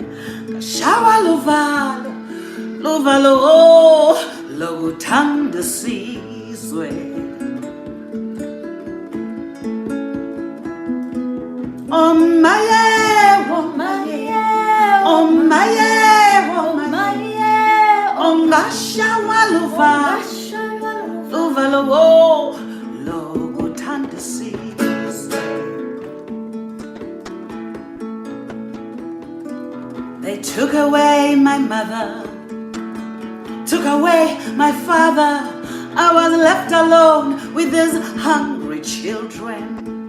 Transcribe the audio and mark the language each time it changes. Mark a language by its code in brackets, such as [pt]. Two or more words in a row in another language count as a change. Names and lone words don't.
[zu] Kashawa lovalo, lovalo, oh, lokuthanda sizwe. [en] Oh my yeah, oh my yeah, oh my yeah, oh my yeah, oh kashawa lovalo, lovalo, oh. They took away my mother, took away my father. I was left alone with these hungry children.